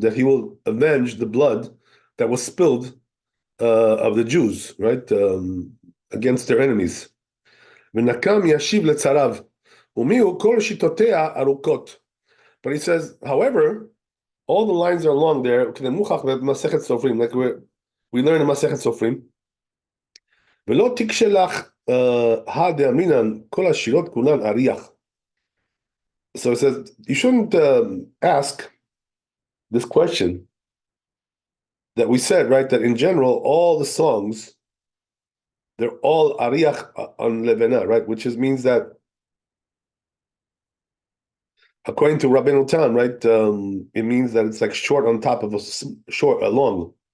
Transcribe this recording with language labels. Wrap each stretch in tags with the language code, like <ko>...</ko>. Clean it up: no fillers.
<en>That he will avenge the blood that was spilled of the Jews, right? Against their enemies.</en> <he>ונקם ישיב לצריו, ומיהו כל שיטותיה ארוכות.</he> <en>But he says, however, all the lines are long there,</en> <he>כדמוכח במסכת סופרים,</he> <en>like we learn in מסכת סופרים,</en> <he>ולא תקשה לך דאמינן כל השירות כולן אריח.</he> <en>So it says, you shouldn't ask this question that we said, right, that in general, all the songs, they're all ariach on levena, right, which means that according to Rabbi Tan, right, it means that it's like short on top of a long.</en>